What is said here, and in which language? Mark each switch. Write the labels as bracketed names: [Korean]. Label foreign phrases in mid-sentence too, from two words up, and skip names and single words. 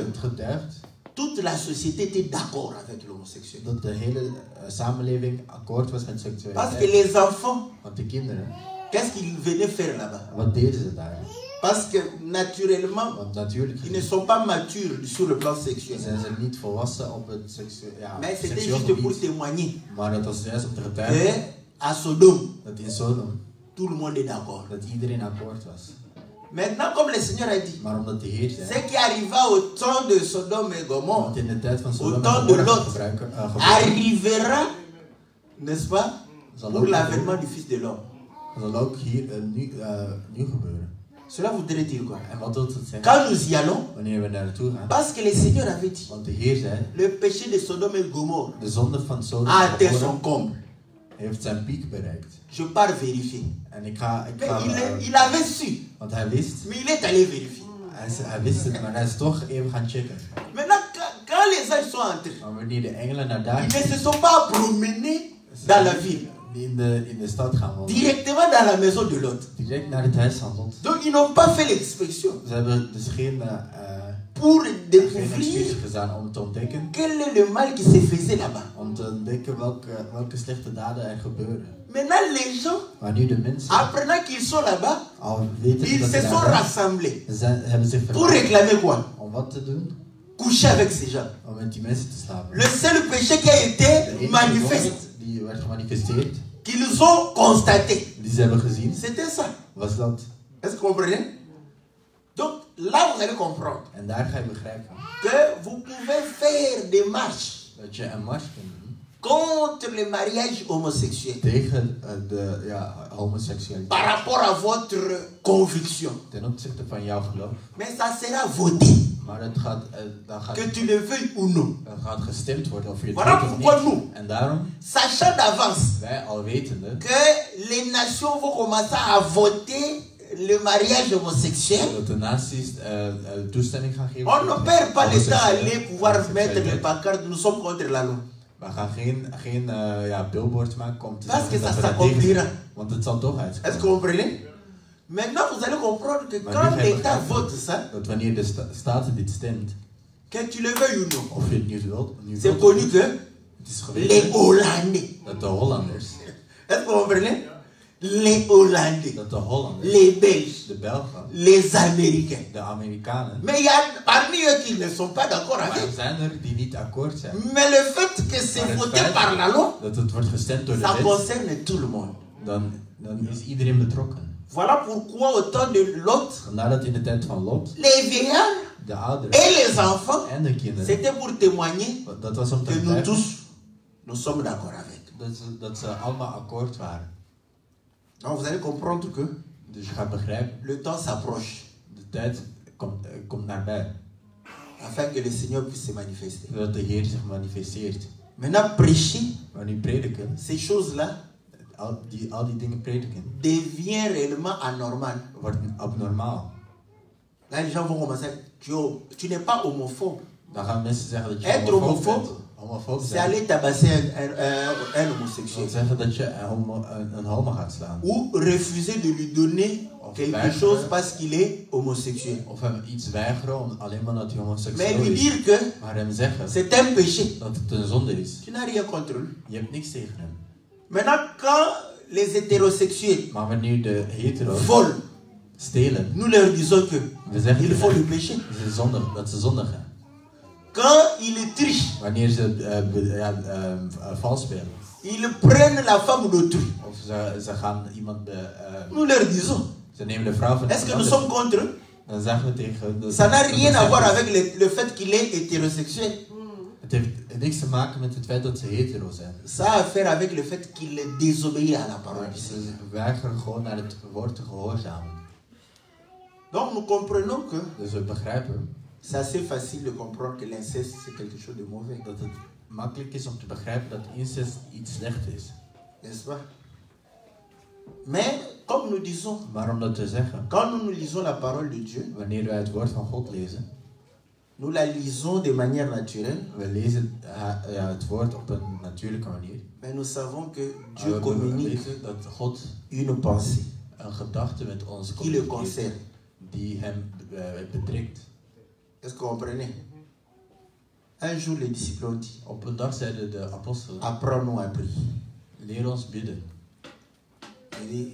[Dutch] Het getuigt [French] toute la société était d'accord avec l'homosexualité. [Dutch] dat de hele samenleving akkoord was met [French] Parce que [Dutch] seksualiteit. [French] les enfants, [Dutch] Want de kinderen, [French] qu'est-ce qu'ils venaient faire là-bas? [Dutch] wat deden ze daar? [French] Parce que naturellement, [Dutch] Want natuurlijk [French] ils ne sont pas matures sur le plan sexuel. [Dutch] zijn ze niet volwassen op het [French] Mais c'était [Dutch] seksueel [French] juste pour [Dutch] gebied. [French] témoigner [Dutch] Maar dat was juist om te getuigen [French] que à Sodome, [Dutch] dat in Sodom [French] tout le monde est d'accord. [Dutch] dat iedereen akkoord was. [French] Maintenant, comme le Seigneur a dit, [Dutch] Maar omdat de Heer zei, [French] ce qui arriva au temps de Sodome et Gomorrhe [Dutch] want in de tijd van [French] au [Dutch] Sodom en [French] temps de [Dutch] Gomorra [French] Lot, [Dutch] gebeurde, [French] arrivera, n'est-ce pas, [Dutch] zal [French] pour [Dutch] ook, [French] l'avènement du Fils de l'homme. [Dutch] zal ook hier nu gebeuren. [French] Cela voudrait dire quoi? [Dutch] En wat wil het zeggen? [French] Quand nous y allons, [Dutch] Wanneer we daar naartoe gaan. [French] parce que le Seigneur avait dit, [Dutch] Want de Heer zei, [French] le péché de Sodome et Gomorre [Dutch] de zonde van Sodom [French] a [Dutch] en [French] atteint son [Dutch] Gomorra [French] comble. [Dutch] heeft zijn piek bereikt. [French] Je pars vérifier. [Dutch] En ik ga [French] Mais il avait su, [Dutch] want hij wist, [French] mais il est allé vérifier. [Dutch] hij wist het, maar hij is toch even gaan checken. [French] Maintenant, quand les anges sont entrés, [Dutch] Maar wanneer de engelen naar daar [French] ils ne se sont pas promenés dans la ville, [Dutch] in de stad gaan wandelen, [French] directement dans la maison de Lot. [Dutch] direct naar het huis van Lot. [French] Donc ils n'ont pas fait l'expression [Dutch] Ze hebben dus geen [French] pour [Dutch] excuus [French] découvrir [Dutch] gedaan om te ontdekken, [French] quel est le mal qui se faisait là-bas. [Dutch] om te ontdekken welke slechte daden er gebeuren. [French] Maintenant, les gens, [Dutch] Maar nu de mensen, [French] apprenant qu'ils sont là-bas, [Dutch] al weten [French] ils [Dutch] dat [French] se [Dutch] ze [French] sont [Dutch] daar [French] rassemblés. [Dutch] zijn, hebben zich [French] Pour [Dutch] verzameld [French] réclamer quoi? [Dutch] om wat te doen? [French] coucher avec ces gens. [Dutch] om met die mensen te slapen. [French] Le seul péché qui a [Dutch] De [French] été [Dutch] enige [French] manifeste, [Dutch] zonde die werd gemanifesteerd, [French] qu'ils ont constaté, [Dutch] die ze hebben gezien, [French] c'était ça. [Dutch] was dat. [French] Est-ce que vous comprenez? Donc là, vous allez comprendre [Dutch] En daar ga je begrijpen [French] que vous pouvez faire des marches [Dutch] dat je een mars kunt doen [French] contre le mariage homosexuel [Dutch] tegen de homoseksualiteit. [French] par rapport à votre conviction. [Dutch] Ten opzichte van jouw geloof. [French] Mais ça sera voté, [Dutch] Maar het gaat, [French] que tu le veuilles ou non. [Dutch] gaat gestemd worden of je het [French] Voilà [Dutch] wilt of [French] pourquoi [Dutch] niet. [French] nous, [Dutch] En daarom, [French] sachant d'avance [Dutch] wij al wetende [French] que les nations vont commencer à voter le mariage homosexuel, [Dutch] dat de naties toestemming gaan geven. [French] on ne perd pas le temps à [Dutch] homoseksuele- [French] aller pouvoir mettre les [Dutch] homoseksualiteit. [French] pancartes, nous sommes contre la loi. [Dutch] We gaan geen billboards maken om te [French] Parce que [Dutch] zeggen [French] ça [Dutch] dat we daar tegen [French] s'accomplira. [Dutch] zijn. Want het zal toch [French] Est-ce que [Dutch] uitkomen. [French] vous comprenez? Maintenant, vous allez comprendre que [Dutch] Maar [French] quand [Dutch] nu ga je [French] l'État [Dutch] begrijpen [French] vote ça, [Dutch] dat wanneer de staten dit stemt, [French] que tu le veuilles ou non, [Dutch] of je het nu wilt, [French] c'est connu que [Dutch] het is [French] les [Dutch] geweten [French] Hollandais, [Dutch] dat de Hollanders, [French] est-ce que vous comprenez? Les Hollandais, [Dutch] dat de Hollanders, [French] les Belges, [Dutch] de Belgen, [French] les Américains. [Dutch] de Amerikanen, [French] Mais il y a parmi eux qui ne sont pas d'accord [Dutch] maar [French] avec. [Dutch] er zijn er die niet akkoord zijn. [French] Mais le fait que c'est [Dutch] Maar het [French] voté [Dutch] feit [French] par la loi, [Dutch] dat het wordt gestemd door de [French] ça [Dutch] wet, [French] concerne tout le monde. [Dutch] dan is iedereen betrokken. [French] Voilà pourquoi au temps de Lot, [Dutch] Vandaar dat in de tijd van Lot, [French] les vieillards [Dutch] de ouderen [French] et les enfants, [Dutch] en de kinderen, [French] c'était pour témoigner [Dutch] dat was om te [French] que nous [Dutch] begrijpen [French] tous, nous sommes d'accord avec. [Dutch] dat ze allemaal akkoord waren. [French] Donc vous allez comprendre que [Dutch] Dus je gaat begrijpen, [French] le temps s'approche [Dutch] de tijd komt nabij, [French] afin que le Seigneur puisse se manifester. [Dutch] zodat de Heer zich manifesteert. [French] Maintenant, prêcher [Dutch] Maar nu prediken, [French] ces choses-là [Dutch] al die dingen prediken, [French] devient réellement anormal. [Dutch] wordt abnormaal. [French] Là, les gens vont commencer, tu n'es pas homophobe. [Dutch] Dan gaan mensen zeggen dat je [French] Être [Dutch] homofoob bent. [French] homophobe, [Dutch] Homofoob [French] c'est [Dutch] zijn. [French] aller tabasser un [Dutch] Dat [French] homosexuel. [Dutch] wil zeggen dat je een homo gaat slaan. [French] Ou refuser de lui donner quelque chose parce qu'il est homosexuel. [Dutch] Of hem iets weigeren alleen maar dat hij [French] Mais [Dutch] homoseksueel [French] lui [Dutch] is. [French] dire que [Dutch] Maar hem zeggen [French] c'est un péché, [Dutch] dat het een zonde is. [French] tu n'as rien contre lui. [Dutch] Je hebt niks tegen hem. [French] Maintenant, quand les hétérosexuels [Dutch] Maar wanneer de hetero's [French] volent, [Dutch] stelen, [French] nous leur disons que [Dutch] we zeggen [French] ils font le péché. [Dutch] dat ze zondigen. [French] Quand ils trichent, [Dutch] Wanneer ze vals spelen. [French] ils prennent la femme d'autrui. [Dutch] Of ze gaan iemand... [French] Nous leur disons, [Dutch] ze nemen de vrouw van [French] est-ce que nous [Dutch] iemand [French] sommes [Dutch] anders. [French] contre eux? [Dutch] Dan zeggen we tegen hun... [French] Ça n'a rien à voir avec le fait qu'il est hétérosexuel. [Dutch] Het heeft niks te maken met het feit dat ze hetero zijn. [French] Ça a à faire avec le fait qu'il désobéit à la parole [Dutch] Maar [French] du [Dutch] ze [French] Seigneur. [Dutch] weigeren gewoon naar het woord te gehoorzamen. [French] Donc nous comprenons que [Dutch] Dus we begrijpen [French] c'est assez facile de comprendre que l'inceste c'est quelque chose de mauvais. [Dutch] dat het makkelijk is om te begrijpen dat incest iets slecht is. [French] N'est-ce pas? Mais comme nous disons, [Dutch] Maar om dat te zeggen, [French] quand nous lisons la parole de Dieu, [Dutch] wanneer wij het woord van God lezen, [French] nous la lisons de manière naturelle, [Dutch] we lezen het woord op een natuurlijke manier. [French] mais nous savons que [Dutch] Maar [French] Dieu [Dutch] we [French] communique [Dutch] weten dat God [French] une pensée [Dutch] een gedachte met ons [French] qui le [Dutch] communiceert [French] concerne. [Dutch] die hem betrekt. [French] Est-ce que vous comprenez? Un jour, les disciples ont dit, [Dutch] Op een dag zeiden de apostelen, [French] apprends-nous à prier. [Dutch] leer ons bidden. [French] Il dit,